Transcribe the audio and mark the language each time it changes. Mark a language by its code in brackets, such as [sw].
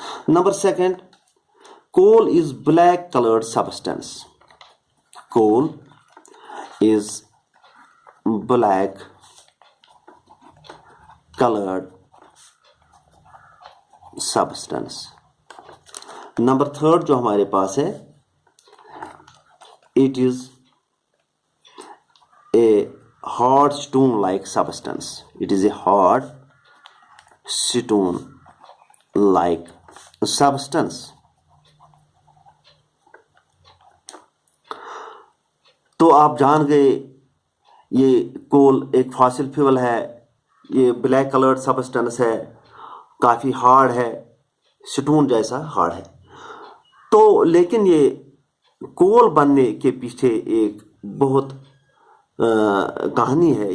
[en] Number second, coal is black coloured substance, coal is black colored substance। Number third [hi] जो हमारे पास है, [en] it is a hard stone like substance, it is a hard stone like substance। [hi] तो आप जान गए ये कोल एक fossil fuel है, ये ब्लैक कलर्ड सब्सटेंस है, काफ़ी हार्ड है, स्टोन जैसा हार्ड है। तो लेकिन ये कोल बनने के पीछे एक बहुत कहानी है।